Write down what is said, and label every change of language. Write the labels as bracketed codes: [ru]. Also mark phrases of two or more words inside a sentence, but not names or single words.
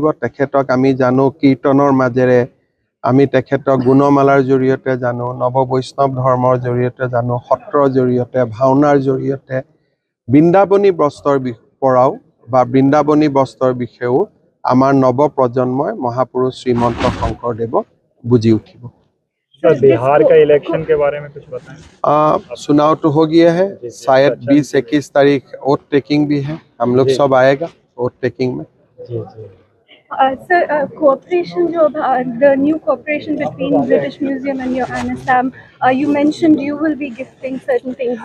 [as] তেখেতক আমি জানো কীৰ্তনৰ মাজেৰে, আমি তেখেতক গুণমালাৰ জৰিয়তে জানো, নৱবৈষ্ণৱ ধৰ্মৰ জৰিয়তে জানো, সত্ৰৰ জৰিয়তে, ভাওনাৰ জৰিয়তে। বৃন্দাবনী বস্ত্ৰৰ পৰাও বা বৃন্দাবনী বস্ত্ৰৰ বিষয়েও আমাৰ নৱপ্ৰজন্মই মহাপুৰুষ শ্ৰীমন্ত শংকৰদেৱক বুজি उठिब। [hi] बिहार का इलेक्शन के बारे में कुछ बताएं। चुनाव तो हो गया है, शायद 20-21 तारीख [en] vote taking [hi] भी है। हम लोग सब आएगा [en] vote taking [hi] में। [en] Sir, cooperation, the new cooperation between British Museum and your NSM, you mentioned you will be gifting certain things.